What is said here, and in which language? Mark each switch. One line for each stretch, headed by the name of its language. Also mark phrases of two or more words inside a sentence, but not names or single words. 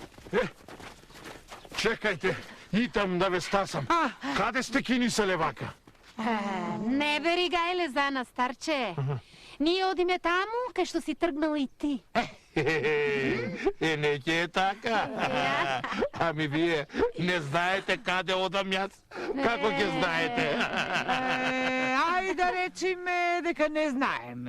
Macedonian: Чекајте, идам да ве стасам. Каде сте киниса левака? Не бери гајле за нас, старче. Ние одиме таму, кај што си тргнал и ти. Не ќе е така. Ами вие не знаете каде одам јас? Како ќе знаете? Ај да речиме дека не знаеме.